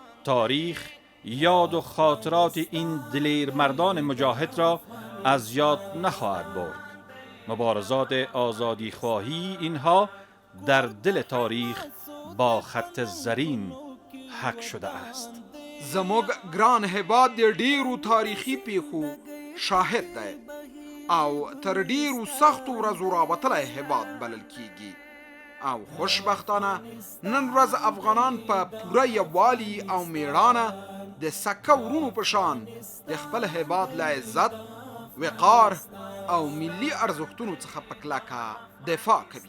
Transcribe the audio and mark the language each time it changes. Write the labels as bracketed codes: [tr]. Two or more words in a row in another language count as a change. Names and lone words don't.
[fa] تاریخ یاد و خاطرات این دلیر مردان مجاهد را از یاد نخواهد برد. مبارزات آزادی خواهی اینها در دل تاریخ با خط زرین حک شده است. [ps] زموږ ګران هیواد د ډیرو تاریخي پیښو شاهد دی او تر ډیرو سختو ورځو راوتلی هیواد بلل کیږي او خوشبختانه نن ورځ افغانان په پوره یووالي او میړانه د سکه ورونو په شان د خپل هیواد له عزت، وقار او ملي ارزښتونو څخه په کلکه دفاع کوي.